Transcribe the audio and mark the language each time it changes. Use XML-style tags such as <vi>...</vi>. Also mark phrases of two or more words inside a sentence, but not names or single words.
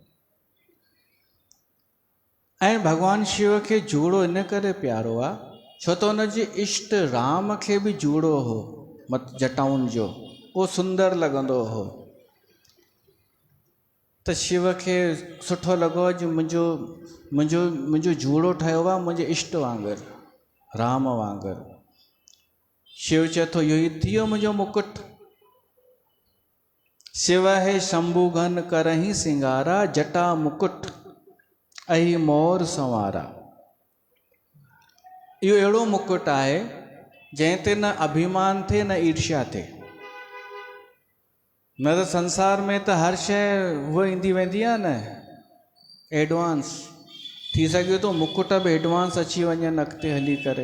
<sd>ऐं भॻवानु शिव खे जूड़ो इन करे प्यारो आहे छो त हुनजे इष्ट राम खे बि जूड़ो हो जटाउनि जो, उहो सुंदर लॻंदो हो। त शिव खे सुठो लॻो अॼु मुंहिंजो जूड़ो ठहियो आहे मुंहिंजे इष्ट वांगुरु, राम वांगुरु। शिव चए थो इहो ई थी वियो मुंहिंजो मुकुट।</sd> <awa>शिव है शंभु घन करही सिंगारा, जटा मुकुट अही मोर संवारा।</awa> <sd>इहो अहिड़ो मुकुट आहे जंहिं ते न अभिमान थिए न ईर्ष्या थिए। न त संसार में त हर शइ उहा ईंदी वेंदी आहे न एडवांस, थी सघे थो मुकुट बि एडवांस अची वञनि अॻिते हली करे।</sd>